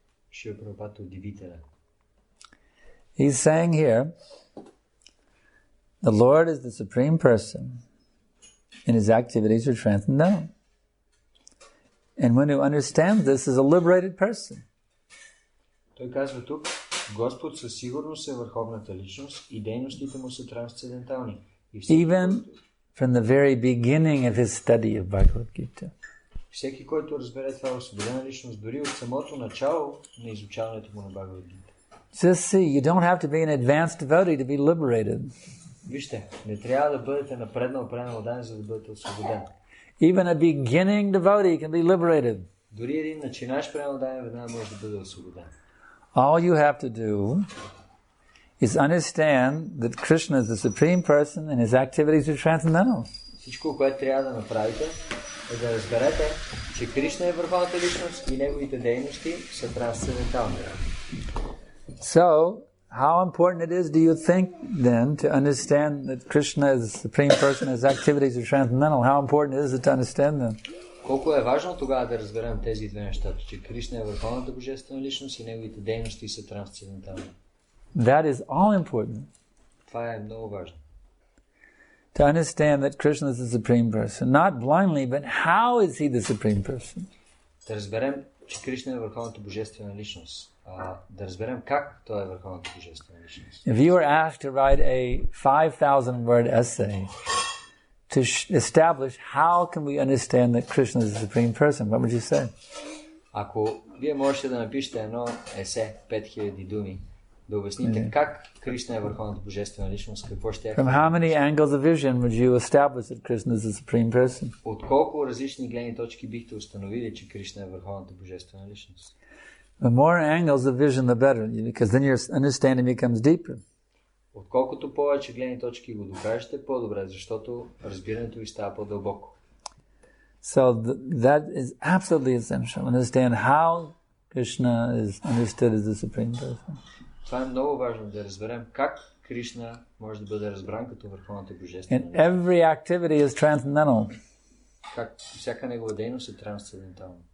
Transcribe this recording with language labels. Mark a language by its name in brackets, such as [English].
[English] He's saying here, the Lord is the Supreme Person, and his activities are transcendental. And one who understands this is a liberated person. [Bulgarian] Той казва тук, Господ със сигурност е върховната личност и дейностите му са трансцендентални. [English] Even from the very beginning of his study of Bhagavad Gita. [Bulgarian] Всеки, който разбере това освободена личност, дори от самото начало на изучаването му на Бхагавад Гита. [English] Just see, you don't have to be an advanced devotee to be liberated. [Bulgarian] Вижте, не трябва да бъдете напреднал преналадан, за да бъдете освободен. [English] Even a beginning devotee can be liberated. [Bulgarian] Дори един начинаш преналадан веднага може да бъде освободен. [English] All you have to do is understand that Krishna is the Supreme Person and his activities are transcendental. [Bulgarian] Всичко, което трябва да направите, е да разберете, че Кришна е върховната личност и неговите дейности са трансцендентални. [English] So, how important it is, do you think, then, to understand that Krishna is the Supreme Person, his activities are transcendental? How important is it to understand them? [Bulgarian] Колко е важно тогава да разберем тези две неща, че Кришна е Върховната Божествена личност и неговите дейности са трансцендентални. [English] That is all important. [Bulgarian] Това е много важно. [English] To understand that Krishna is the Supreme Person. Not blindly, but how is he the Supreme Person? [Bulgarian] Да разберем, че Кришна е Върховната Божествена личност. Да разберем как той е Върховната Божествена личност. [English] If you were asked to write a 5,000-word essay to establish how can we understand that Krishna is the Supreme Person, what would you say? [Bulgarian] Ако вие можете да напишете едно есе, 5000 думи, да обясните как Кришна е Върховната Божествена личност, какво ще е? [English] From how many angles of vision would you establish that Krishna is the Supreme Person? [Bulgarian] От колко различни гледни точки бихте установили, че Кришна е Върховната Божествена личност? [English] The more angles of vision, the better, because then your understanding becomes deeper. [Bulgarian] Отколкото повече гледни точки го докажете, по-добре, защото разбирането ви става по-дълбоко. [English] So that is absolutely essential. Understand how Krishna is understood as the Supreme Person. [Bulgarian] Това е много важно да разберем как Кришна може да бъде разбран като Върховната Божествена [English] And [Bulgarian] личност. [English] every activity is transcendental. [Bulgarian] Как всяка негова дейност е трансцендентална.